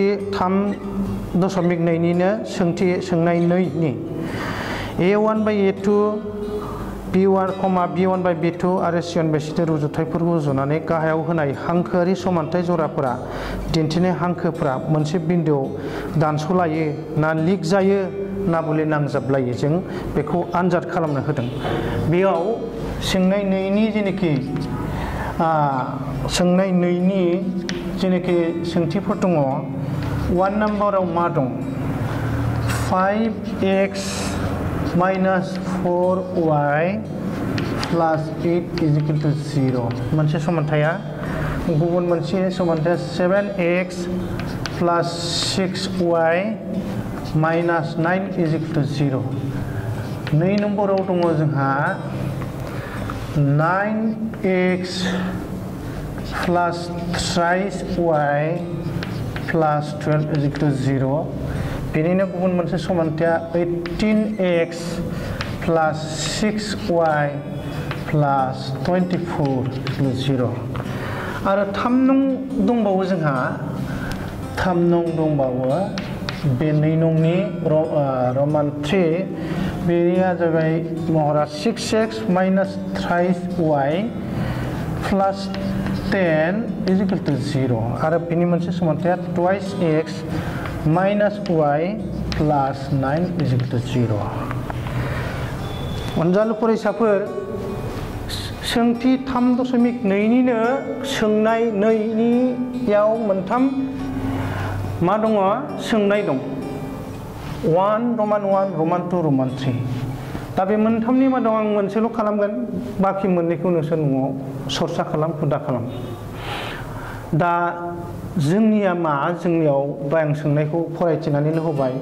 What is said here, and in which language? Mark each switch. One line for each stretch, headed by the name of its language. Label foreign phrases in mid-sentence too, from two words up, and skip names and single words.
Bodo: 3.2 निनो सोंथि सोंनाय 2 नि
English: A1 by A2 B1, B1 by B2
Bodo: आरो
English: C1 by C2
Bodo: रुजुथायफोरखौ रुजुनानै गाहायाव होनाय हांखोआरि समानथाय जराफोरा दिन्थिनाय हांखोफोरा मोनसे बिन्दोआव दानस'लायो ना लिक जायो ना बले नांजाबलायो जों बेखौ आनजाद खालामनो होदों बेयाव सोंनाय 2 नि जेनाखि सोंनाय 2 नि जेनाखि सोंथिफोर दङ 1 नाम्बाराव मा दं
English: 5x minus 4y plus 8 is equal to 0
Bodo: मोनसे समानथाया गुबुन मोनसे समानथाया
English: 7x plus 6y minus 9 is equal to 0
Bodo: 2 नम्बराव दङ जोंहा
English: 9x plus 3y plus 12 is equal to 0
Bodo: बेनिनो गुबुन मोनसे समानथाया
English: 18x plus 6y plus 24 equal to 0
Bodo: आरो 3 नं दंबावो जोंहा 3 नं दंबावो बे 2 नंनि रमान 3 बेनिया जाबाय महरा
English: 6x minus 3y plus 10 is equal to 0
Bodo: आरो बेनि मोनसे समानथाया
English: twice x minus y plus 9 is equal to 0
Bodo: अनजालु फरायसाफोर सोंथि 3.2 निनो सोंनाय 2 नियाव मोनथाम मा दङ सोंनाय दं 1 रमान 1 रमान 2 रमान 3 दा बे मोनथामनि मादाव आं मोनसेल' खालामगोन बाखि मोननैखौ नोंसोर न'आव सरसा खालाम हुदा खालाम दा जोंनिया मा जोंनियाव आं सोंनायखौ फरायथिनानैनो होबाय